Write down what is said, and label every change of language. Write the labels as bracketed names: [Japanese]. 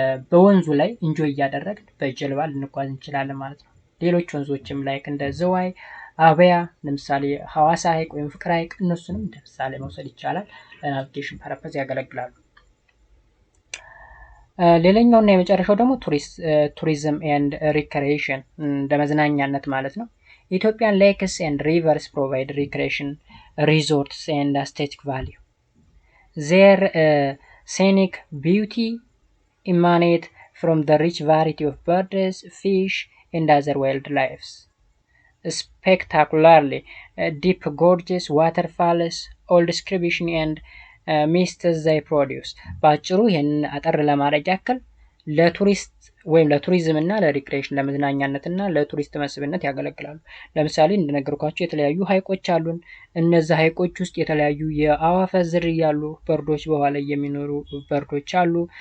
[Amharic] በወንዙ ላይ ኢንጆይ እያደረግን በጀልባ ልንጓዝ እንችላለን ማለት ነው። ሌሎች ወንዞችም ላይ እንደ ዝዋይ፣ አበያ ለምሳሌ ሐዋሳ ሐይቅ ወይም ፍቅር ሐይቅ እነሱንም እንደ ምሳሌ መውሰድ ይቻላል። ለናቪጌሽን ፐርፐዝ ያገለግላሉ። ሌላኛውና የመጨረሻው ደግሞ ቱሪዝም ኤንድ ሪክሬሽን እንደ መዝናኛነት ማለት ነው። [English] Ethiopian lakes and rivers provide recreation, resorts and aesthetic value. Their scenic beauty emanate from the rich variety of birds, fish, and other wildlife. Spectacularly deep gorges, waterfalls, all description and mists they produce. [Amharic] ባጭሩ ይሄን አጠር ለማድረግ ያክል ለቱሪስት ወይም ለቱሪዝም እና ለሪክሬሽን ለመዝናኛነት እና ለቱሪስት መስህብነት ያገለግላሉ። ለምሳሌ እንደነገርኳችሁ የተለያዩ ሐይቆች አሉን። እነዚህ ሐይቆች ውስጥ የተለያዩ የአዋፋት ዝርያ ያሉ በርዶች በውሃ ላይ የሚኖሩ በርዶች አሉ።